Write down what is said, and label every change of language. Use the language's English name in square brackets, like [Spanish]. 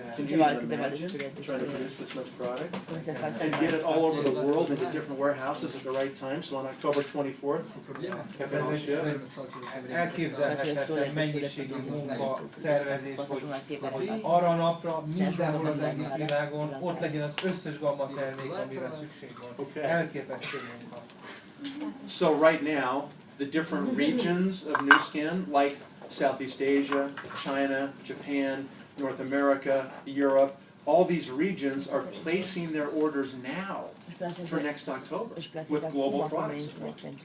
[English] Can you even imagine trying to produce this much product and get it all over the world into different warehouses at the right time? So on October 24th, have it all shipped. [Hungarian] Elképzelhetetlen mennyiségű munka, szervezés, hogy arra a napra mindenhol az egész világon ott legyen az összes gamma termék, amire szükség van. Elképesztő munka. [English] So right now, the different regions of Nu Skin, like Southeast Asia, China, Japan, North America, Europe, all these regions are placing their orders now for next October with global product support.